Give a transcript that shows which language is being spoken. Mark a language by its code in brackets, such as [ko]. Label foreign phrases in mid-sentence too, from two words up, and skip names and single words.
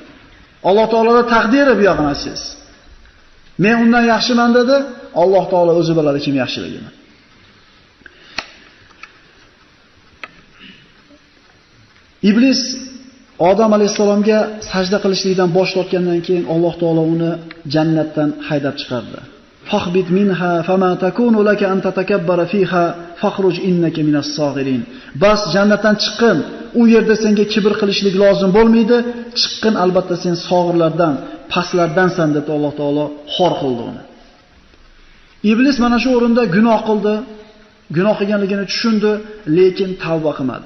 [uz] Alloh taoloning taqdiri bu yog'ini aytsangiz. Men undan yaxshiman dedi, Alloh taolo o'zi biladi kim yaxshiligini. Iblis Odam alayhisalomga sajda qilishlikdan bosh tortgandan keyin Alloh taolo uni jannatdan haydab chiqardi. [ar] فاهبط منها فما يكون لك أن تتكبر فيها فاخرج إنك من الصاغرين. [uz] Bas jannatdan chiqqin, u yerda senga kibr qilishlik lozim bo'lmaydi. Chiqqin albatta sen sog'irlardan, pastlardansan deb Alloh taolo xor qildi uni. Iblis mana shu o'rinda gunoh qildi, gunoh qilganligini tushundi, lekin tavba qilmadi.